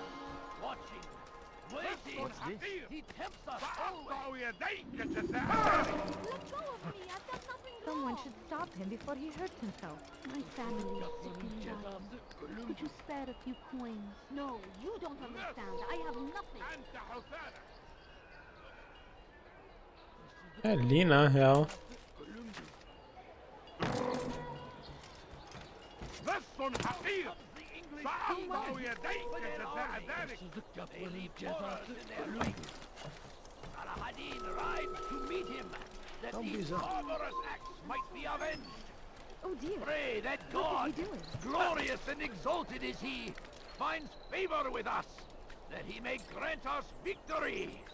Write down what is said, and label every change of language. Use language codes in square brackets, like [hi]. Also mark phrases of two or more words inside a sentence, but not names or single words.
[en] Watching. Waiting. He tempts us always. Someone should stop him before he hurts himself. My family is sick and dying. Could you spare a few coins? No, you don't understand. I have nothing. [pt] É ali, na real. [ar] لص حقير سأقطع يديك جزاء ذلك. [en] They leave horrors in their wake. Saladin rides to meet him, that these barbarous acts might be avenged. Oh dear. Pray that What God, is he doing? glorious and exalted is he, finds favor with us, that he may grant us victory.